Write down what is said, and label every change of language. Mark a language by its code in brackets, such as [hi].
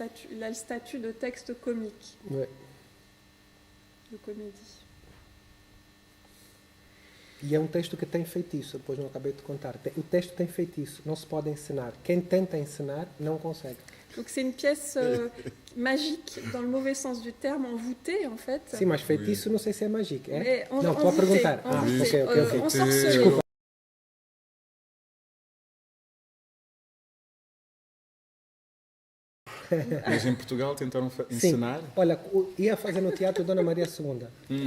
[fr] il a le statut de texte comique, Ouais. de comédie. [pt] E é um texto que tem feitiço, depois não acabei de contar. O texto tem feitiço, não se pode ensinar. Quem tenta ensinar não consegue. [fr] Donc c'est une pièce magique, dans le mauvais sens du terme, envoûtée en fait. [pt] Sim, mas feitiço não sei se é mágico, é? [fr] Mais [pt] Não, estou a perguntar. [fr] envoûtée, [pt] Ok. [fr] ensorcelée. [pt] Desculpa. Mas em Portugal tentaram ensinar. Sim. Olha, ia fazer no Teatro Dona Maria II.